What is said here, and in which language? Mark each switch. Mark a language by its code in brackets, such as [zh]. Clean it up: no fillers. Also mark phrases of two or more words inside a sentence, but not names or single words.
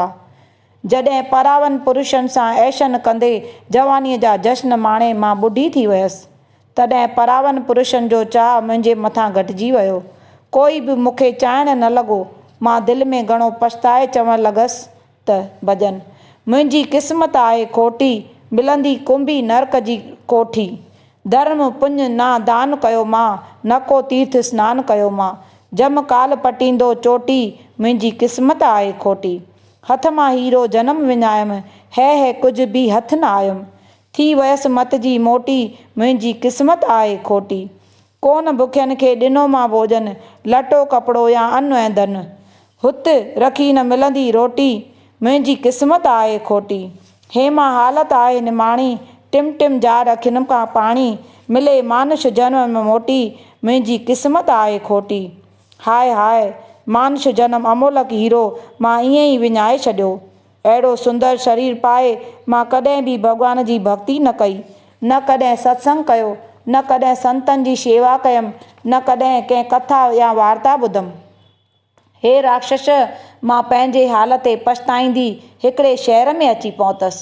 [sd] जॾहिं परावन पुरुषनि सां ऐशन कंदे जवानीअ जा जश्न माणे मां ॿुढी थी वियसि, तॾहिं परावन पुरुषनि जो चाह मुंहिंजे मथां घटिजी वियो। कोई बि मूंखे चाहण न लॻो। मां दिलि में घणो पछताए चवणु लॻसि त भॼन मुंहिंजी क़िस्मत आहे खोटी, मिलंदी कुंभी नरक जी कोठी। धर्म पुञ ना दान कयो मां, न को तीर्थ सनानु कयो मां। जम काल पटींदो चोटी, मुंहिंजी क़िस्मत आहे खोटी। हथ मां हीरो जनम विञायमि, है कुझु बि हथ न आयुमि। थी वयसि मत जी मोटी, मुंहिंजी क़िस्मत आहे खोटी। कोन बुखियनि खे ॾिनो मां भोजन, लटो कपिड़ो या अन्न ऐं धन। हुत रखी न मिलंदी रोटी, मुंहिंजी क़िस्मत आहे खोटी। हेमा हालत आहे निमाणी, टिम टिम जा रखिन खां पाणी। मिले मानुष जनम मोटी, मुंहिंजी क़िस्मत आहे खोटी। हाय हाय मानुष जनम अमोलक हीरो, मां ईअं ई विञाए छॾियो। अहिड़ो सुंदर शरीर पाए मां कॾहिं बि भॻवान जी भक्ति न कई, न कॾहिं सत्संग कयो, न कॾहिं संतनि जी शेवा कयमि, न कॾहिं कंहिं कथा या वार्ता ॿुधमि। हे राक्षस, मां पंहिंजे हाल ते पछताईंदी हिकिड़े शहर में अची पहुतसि।